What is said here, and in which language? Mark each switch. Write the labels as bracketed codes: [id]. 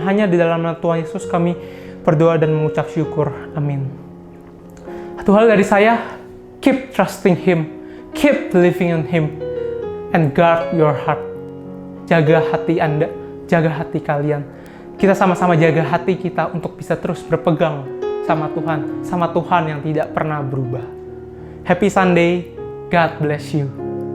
[id] Hanya di dalam nama Tuhan Yesus kami berdoa dan mengucap syukur. Amin. Satu hal dari saya, [en] keep trusting Him, keep believing in Him, and guard your heart. [id] Jaga hati Anda, jaga hati kalian. Kita sama-sama jaga hati kita untuk bisa terus berpegang sama Tuhan yang tidak pernah berubah. [en] Happy Sunday, God bless you.